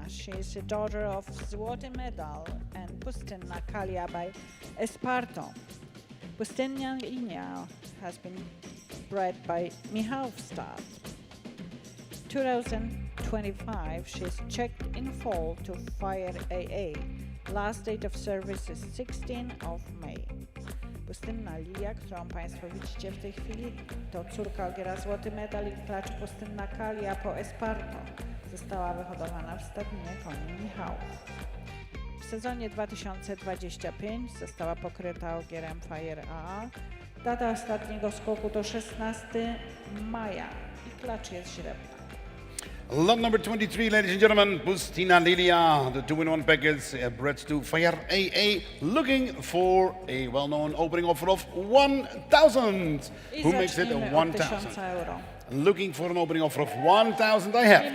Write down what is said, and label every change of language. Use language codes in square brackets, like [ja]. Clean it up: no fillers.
[en] She is the daughter of Zwata Mishel and Pustinna Kalia by Esparto. Pustinna Lilia has been bred by Mihalstad. 2025, she's checked in fall to Fire AA. Last date of service is 16 of May. [pl] Pustynna Lilia, którą Państwo widzicie w tej chwili, to córka Ogiera Złoty Medal i klacz Pustynna Kalia po Esparto. Została wyhodowana w stadninie koni Michałów. W sezonie 2025 została pokryta ogierem Fire AA. Data ostatniego skoku to 16 maja i klacz jest źrebna. [en] Lot number 23, ladies and gentlemen, Pustinna Lilia, the 2-in-1 package, bred to Fire AA, looking for a well-known opening offer of 1,000. Who makes it a 1,000? Euro. Looking for an opening offer of 1,000 I have.